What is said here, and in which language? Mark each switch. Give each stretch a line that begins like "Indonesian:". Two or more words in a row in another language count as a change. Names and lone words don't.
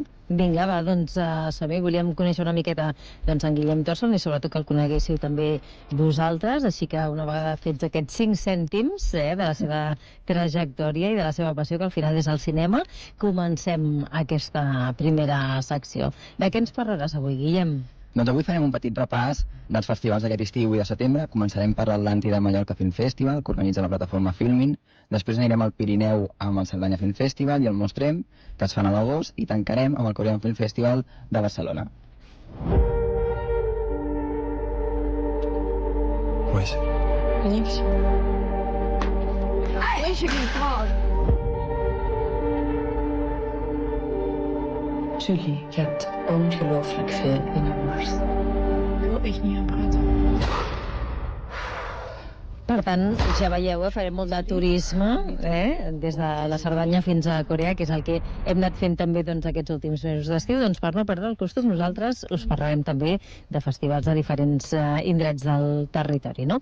Catalan: Vinga, va, doncs Saber, volíem conèixer una miqueta en Guillem Torson i sobretot que el coneguéssiu també vosaltres, així que una vegada fets aquests 5 cèntims de la seva trajectòria i de la seva passió, que al final és el cinema, comencem aquesta primera secció. De què ens parlaràs avui, Guillem? Doncs avui farem un petit repàs dels festivals d'aquest estiu i de setembre. Començarem per l'Atlàntida Mallorca Film Festival, que organitza la plataforma Filmin. Després anirem al Pirineu amb el Cerdanya Film Festival i el Mostrem, que es fan a l'agost, i tancarem amb el Korean Film Festival de Barcelona.
Dutch: Julie, je hebt ongelooflijk veel in je borst. Wil ik niet aan praten.
Catalan: Per tant, ja veieu, farem molt de turisme, des de la Cerdanya fins a Corea, que és el que hem anat fent també aquests últims mesos d'estiu. Doncs per no perdre el costum, nosaltres us parlarem també de festivals de diferents indrets del territori, no?